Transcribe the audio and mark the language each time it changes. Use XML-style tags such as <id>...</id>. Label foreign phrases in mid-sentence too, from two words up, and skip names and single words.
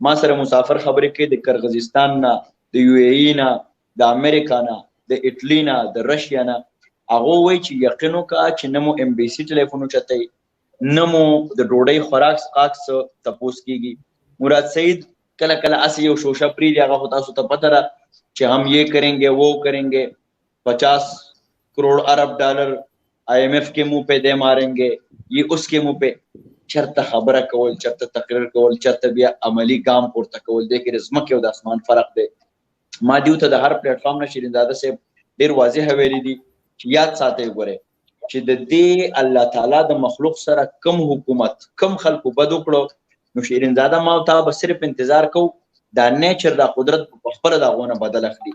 <ps>ما سره مسافر خبرې کوي د کرغزستان نه، د یو ای ای نه، د امریکا نه، د اټلي نه، د رشیا نه. هغو وایي چې یقین وکړه چې نه مو ام بي سي ټلیفون اوچتوي، نه مو د ډوډۍ خوراک څښاک څه تپوس کېږي. مراد سعید کله کله اسې یو شوشه پرېږدي، هغه خو تاسو ته پته ده چې</ps> <ur>هم یہ کریں گے وہ کریں گے، 50 کروڑ ارب ڈالر IMF کے منہ پہ دے ماریں گے، یہ اس کے منہ پہ.</ur> <ps>چرته خبره کول، چرته تقریر کول، چرته بیا عملی ګام پورته کول، دې کې د ځمکې او د اسمان فرق دی. ما دیو ته د هر پلیټ فارم نه شیرینزاده صاحب ډېر واضح ویلي دي چې یاد ساتئ ګورئ چې د دې الله تعالی د مخلوق سره کم حکومت، کم خلکو بد وکړو، نو شیرینزاده ما او تا به صرف انتظار کوو دا نیچر، دا قدرت په خپله د هغو نه بدل اخلي.</ps>